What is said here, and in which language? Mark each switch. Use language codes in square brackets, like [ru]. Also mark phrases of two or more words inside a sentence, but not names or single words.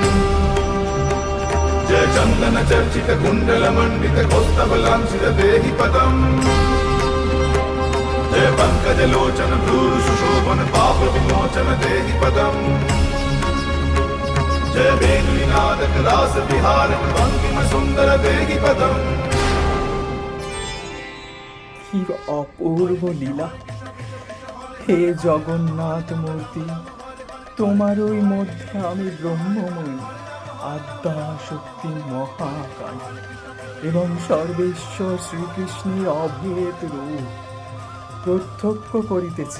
[sa] जय चंदन चर्चित कुंडल मंडित कौस्तभ लांछित देहि पदम् जय पंकज लोचन भ्रूर सुशोभन पाप विमोचन देहि पदम् जय वेणुनादक रास विहार भंगिम सुंदर देहि पदम् [bn] কি অপূর্ব লীলা! হে জগন্নাথ মূর্তি, তোমারই মধ্যে আমি ব্রহ্মময়ী আদ্যা শক্তি মহাকাল এবং সর্বেশ্বর শ্রীকৃষ্ণের অভেদ রূপ প্রত্যক্ষ করিতেছি।